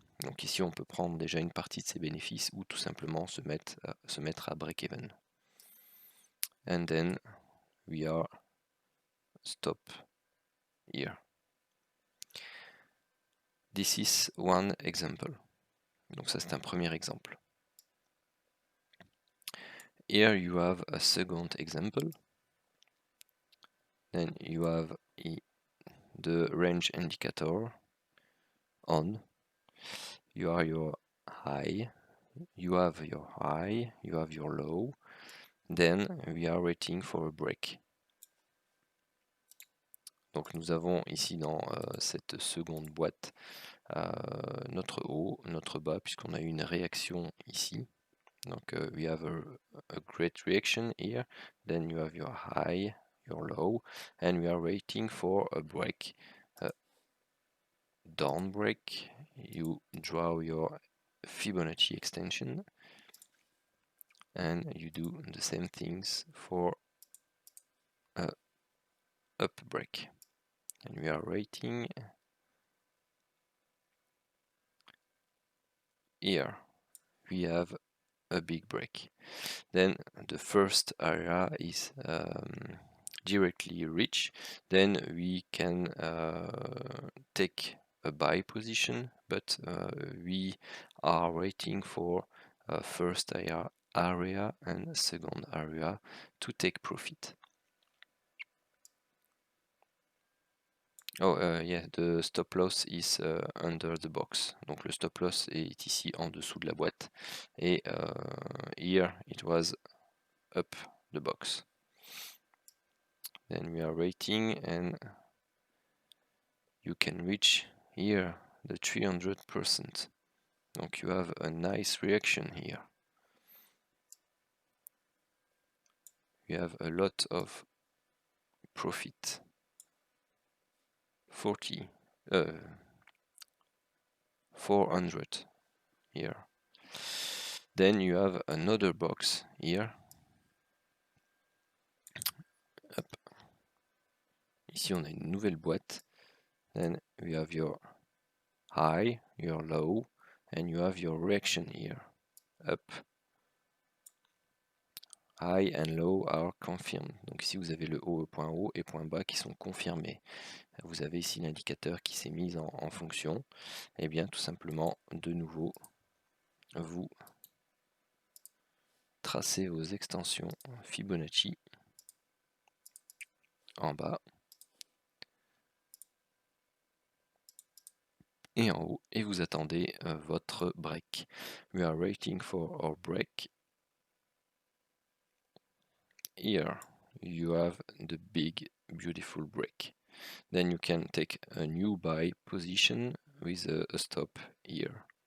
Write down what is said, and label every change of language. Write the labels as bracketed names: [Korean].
[French] Donc ici on peut prendre déjà une partie de ses bénéfices ou tout simplement se mettre à break even. [English] And then we are stop here. This is one example. [French] Donc ça c'est un premier exemple. [English] Here you have a second example. Then you have the range indicator on. You have your high, you have your high, you have your low. Then we are waiting for a break. [French] Donc nous avons ici dans cette seconde boîte notre haut, notre bas, puisqu'on a eu une réaction ici. [English] Donc we have a great reaction here. Then you have your high, your low, and we are waiting for a break. Down break, you draw your Fibonacci extension, and you do the same things for a up break. And we are waiting. Here we have a big break. Then the first area is directly reached. Then we can take a buy position, but we are waiting for first area and second area to take profit. Oh yeah, the stop loss is under the box. [French] Donc le stop loss est ici en dessous de la boîte. [English] Et here it was up the box. Then we are waiting, and you can reach here the 300%. Donc you have a nice reaction here. You have a lot of profit. 400 here. Then you have another box here. Up. [French] Ici on a une nouvelle boîte. [English] Then we have your high, your low, and you have your reaction here. Up. High and low are confirmed. [French] Donc ici vous avez le point haut et point bas qui sont confirmés. Vous avez ici l'indicateur qui s'est mis en fonction. Et bien tout simplement, de nouveau, vous tracez vos extensions Fibonacci en bas et en haut, et vous attendez votre break. [English] We are waiting for our break. Here you have the big beautiful break. Then you can take a new buy position with a stop here.